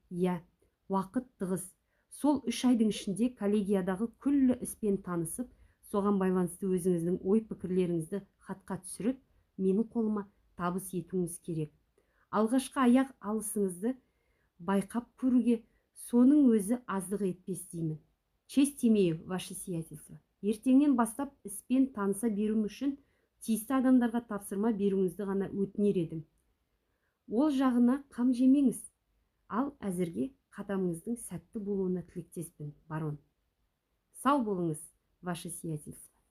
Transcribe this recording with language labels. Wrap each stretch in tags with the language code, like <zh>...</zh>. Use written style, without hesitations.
<kk>Иә, уақыт тығыз. Сол 3 айдың ішінде коллегиядағы күллі іспен танысып, соған байланысты өзіңіздің ой-пікірлеріңізді хатқа түсіріп, менің қолыма табыс етуіңіз керек. Алғашқы аяқ алысыңызды байқап көруге соның өзі аздық етпес деймін.</kk> <ru>Честь имею, ваше сиятельство.</ru> <kk>Ертеңнен бастап іспен таныса беруім үшін тиісті адамдарға тапсырма беруіңізді ғана өтінер едім. Ол жағына қам жемеңіз. Ал әзірге қадамыңыздың сәтті болуына тілектеспін, барон. Сау болыңыз,</kk> <ru>ваше сиятельство.</ru>